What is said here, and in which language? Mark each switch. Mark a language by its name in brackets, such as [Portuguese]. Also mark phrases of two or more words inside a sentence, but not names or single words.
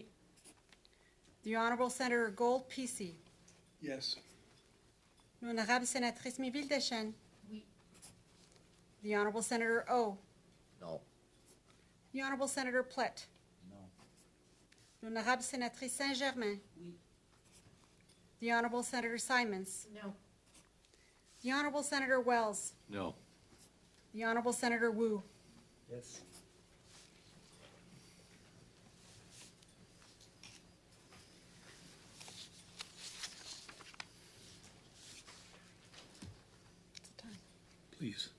[English] the Honourable Senator Gold PC, Yes. [French] l'Honorable Sénatrice Miville-Deschênes, Oui. [English] the Honourable Senator O, No. the Honourable Senator Plett, [French] l'Honorable Sénatrice Saint-Germain, Oui. [English] the Honourable Senator Simons, No. the Honourable Senator Wells, No. the Honourable Senator Wu. Yes. Please.